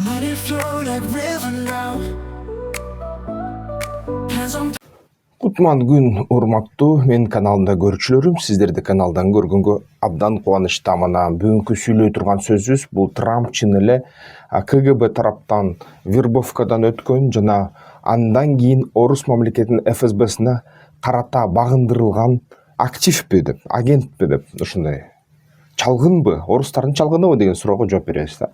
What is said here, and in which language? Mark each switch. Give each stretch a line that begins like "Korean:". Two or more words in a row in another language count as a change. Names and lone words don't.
English: Let it flow like river now. Hands on.
Kyrgyz: Кутман күн урматтуу мен каналында көрүүчүлөрүм, сиздерди каналдан көргөнгө абдан кубанычтамын. Бүгүнкү сүйлөй турган сөзүбүз бул Трамп чын эле КГБ тараптан вербовкадан өткөн жана андан кийин орус мамлекетинин ФСБсине карата багындырылган активпи деп, агентпи деп, ушундай чалгынбы, орустардын чалгыныбы деген суроого жооп беребиз да.